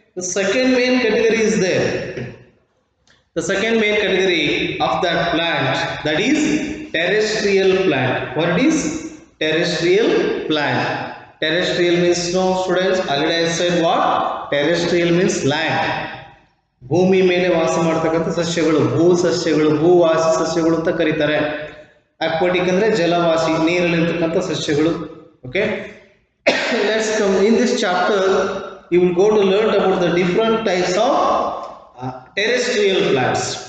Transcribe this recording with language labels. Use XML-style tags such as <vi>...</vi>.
<en>The second main category is there. The second main category of that plant, that is terrestrial plant. What it is? Terrestrial plant. Terrestrial means no, students. Already I said what? Terrestrial means land.</en> <kn>ಭೂಮಿ ಮೇಲೆ ವಾಸ ಮಾಡ್ತಕ್ಕಂಥ ಸಸ್ಯಗಳು, ಭೂ ಸಸ್ಯಗಳು, ಭೂವಾಸಿ ಸಸ್ಯಗಳು ಅಂತ ಕರೀತಾರೆ. ಅಕ್ವಾಟಿಕ್ ಅಂದ್ರೆ ಜಲವಾಸಿ, ನೀರಲ್ಲಿರ್ತಕ್ಕಂಥ ಸಸ್ಯಗಳು.</kn> <en>Okay, let's come in this chapter. You will go to learn about the different types of terrestrial plants.</en>